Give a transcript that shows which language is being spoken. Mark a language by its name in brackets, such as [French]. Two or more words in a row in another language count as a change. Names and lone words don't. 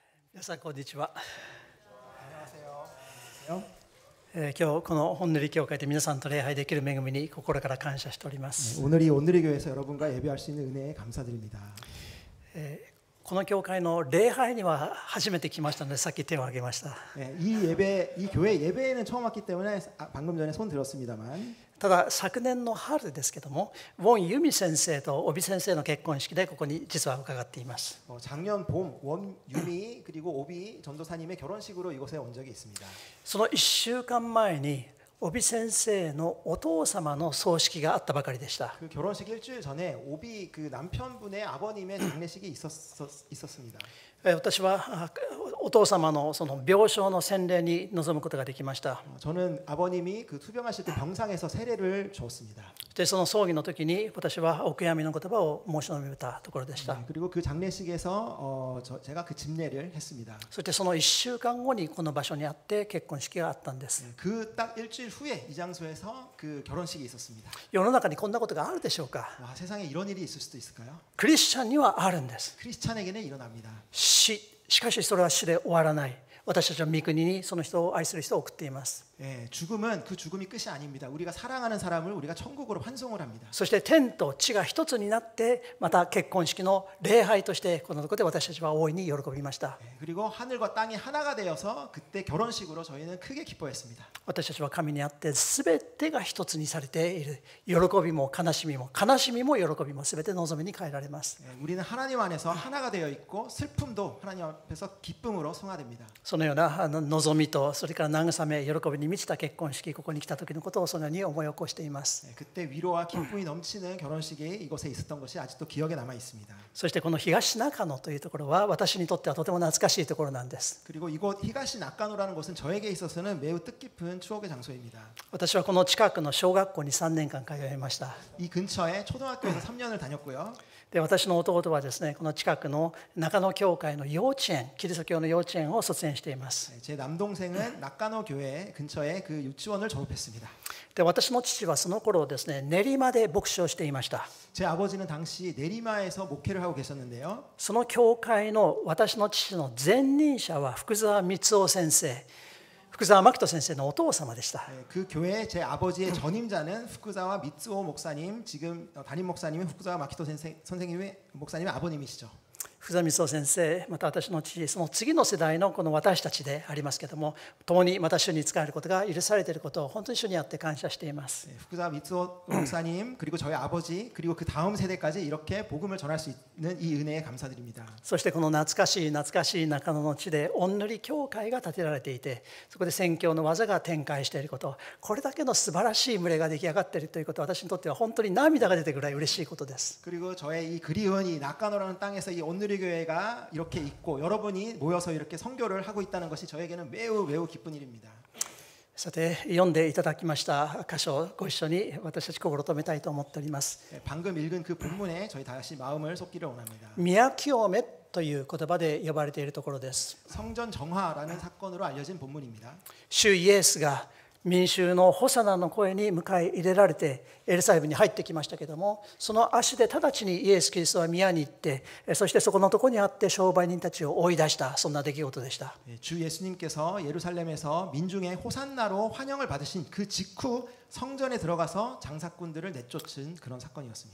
[Japanese] 皆さんこんにちは。 [Korean] 안녕하세요. [Japanese] 今日この本塗り教会で皆さんと礼拝できる恵みに心から感謝しております。 [Korean] 오늘이 온누리 교회에서 여러분과 예배할 수 있는 은혜에 감사드립니다. [Japanese] この教会の礼拝には初めて来ましたのでさっき手を挙げました。 [Korean] 이 교회 예배에는 처음 왔기 때문에 방금 전에 손 들었습니다만 [Japanese] ただ昨年の春ですけども、ウォン・ユミ先生とオビ先生の結婚式でここに実は伺っています。 [Korean] 작년 봄 원유미 그리고 오비 전도사님의 결혼식으로 이곳에 온 적이 있습니다. [Japanese] その1週間前にオビ先生のお父様の葬式があったばかりでした。 [Korean] 그 결혼식 일주일 전에 오비 그 남편분의 아버님의 장례식이 있었습니다. [Japanese] 私はお父様のその病床の洗礼に臨むことができました。 [Korean] 저는 아버님이 그 투병하실 때 병상에서 세례를 줬습니다. [Japanese] でその葬儀の時に私はお悔やみの言葉を申し述べたところでした。 [Korean] 그리고 그 장례식에서 제가 그 집례를 했습니다. [Japanese] そしてその1週間後にこの場所にあって結婚式があったんです。 [Korean] 그 딱 일주일 후에 이 장소에서 그 결혼식이 있었습니다. [Japanese] 世の中にこんなことがあるでしょうか。 [Korean] 와, 세상에 이런 일이 있을 수도 있을까요? [Japanese] クリスチャンにはあるんです。 [Korean] 크리스찬에게는 일어납니다. [Japanese] しかしそれは死で終わらない。私たちは御国にその人を愛する人を送っています。 [Korean] 예, 죽음은 그 죽음이 끝이 아닙니다. 우리가 사랑하는 사람을 우리가 천국으로 환송을 합니다. [Japanese] そして天と地が一つになってまた結婚式の礼拝としてこのところで私たちは大いに喜びました。 [Korean] 예, 그리고 하늘과 땅이 하나가 되어서 그때 결혼식으로 저희는 크게 기뻐했습니다. [Japanese] 私たちは神にあって全てが一つにされている。喜びも悲しみも喜びも全て望みに変えられます。 [Korean] 예, 우리는 하나님 안에서 하나가 되어 있고 슬픔도 하나님 앞에서 기쁨으로 승화됩니다. [Japanese] そのような望みとそれから慰め喜びに満ちた結婚式、ここに来た時のことをそのように思い起こしています。 [Korean] 예, 그때 위로와 기쁨이 넘치는 결혼식이 이곳에 있었던 것이 아직도 기억에 남아 있습니다. [Japanese] そしてこの東中野というところは私にとってはとても懐かしいところなんです。 [Korean] 그리고 이곳 히가시 낙가노라는 곳은 저에게 있어서는 매우 뜻깊은 추억의 장소입니다. [Japanese] 私はこの近くの小学校に3年間通いました。 [Korean] 이 근처에 초등학교에서 3년을 다녔고요. [Japanese] で私の弟はですね、この近くの中野教会の幼稚園、キリスト教の幼稚園を卒園しています。 [Korean] 제 남동생은 낙가노 교회 근처에 그 유치원을 졸업했습니다. [Japanese] で私の父はその頃ですね、練馬で牧師をしていました。 [Korean] 제 아버지는 당시 내리마에서 목회를 하고 계셨는데요. [Japanese] その教会の私の父の前任者は福沢光夫先生、福沢真紀人先生のお父様でした。 [Korean] 그 교회 제 아버지의 전임자는 후쿠자와 미츠오 목사님, 지금 담임 목사님은 후쿠자와 마키토 선생님의 목사님의 아버님이시죠. [Japanese] 福沢光夫先生、また私の父、その次の世代のこの私たちでありますけれども、共にまた主に仕えることが許されていることを本当に主にあって感謝しています。 [Korean] 후쿠자와 미츠오 목사님 그리고 저희 아버지 그리고 그 다음 세대까지 이렇게 복음을 전할 수 있는 이 은혜에 감사드립니다. [Japanese] そしてこの懐かしい中野の地で御塗教会が建てられていて、そこで宣教の技が展開していること、これだけの素晴らしい群れが出来上がっているということは私にとっては本当に涙が出てくるぐらい嬉しいことです。 [Korean] 그리고 저의 이 그리운 이 낙가노라는 땅에서 이 온누리 교회가 이렇게 있고 여러분이 모여서 이렇게 선교를 하고 있다는 것이 저에게는 매우 기쁜 일입니다. [Japanese] さて読んでいただきました箇所をご一緒に私たち心留めたいと思っております。 [Korean] 방금 읽은 그 본문에 저희 다시 마음을 쏟기를 원합니다. [Japanese] 宮清めという言葉で呼ばれているところです。 [Korean] 성전 정화라는 사건으로 알려진 본문입니다. [Japanese] 主イエスが民衆のホサナの声に迎え入れられてエルサレムに入ってきましたけれども、その足で直ちにイエス・キリストは宮に行って、そしてそこのところにあって商売人たちを追い出した、そんな出来事でした。 [Korean] 주 예수님께서 예루살렘에서 민중의 호산나로 환영을 받으신 그 직후 성전에 들어가서 장사꾼들을 내쫓은 그런 사건이었습니다.